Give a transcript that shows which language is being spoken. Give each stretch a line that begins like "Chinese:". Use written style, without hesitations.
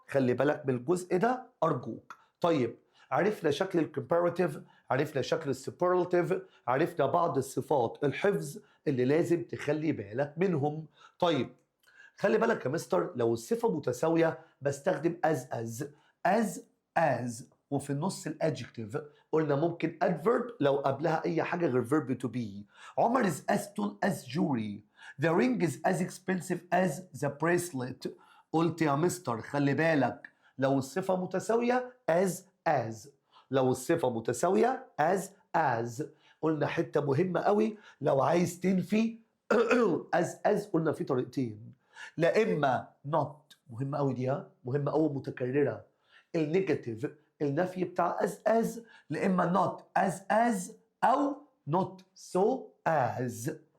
Arabic: خلي بالك من الجزء ده أرجوك. طيب عرفنا شكل الكمباراتيف، عرفنا شكل السوبرلاتيف، عرفنا بعض الصفات الحفظ اللي لازم تخلي بالك منهم. طيب خلي بالك يا مستر لو الصفة متساوية بستخدم as وفي النص الادجكتيف قلنا ممكن adverb لو قبلها أي حاجة غير verb to be.
English: عمر is as tall as Jury. The ring is as expensive as the bracelet.
Arabic: قلت يا مستر خلي بالك لو الصفة متساوية as، لو الصفة متساوية as. قلنا حتة مهمة قوي لو عايز تنفي as قلنا في طريقتين، لا اما not مهمه قوي دي، مهمه قوي متكرره، النيجاتيف النفي بتاع as لا اما not as او not so as.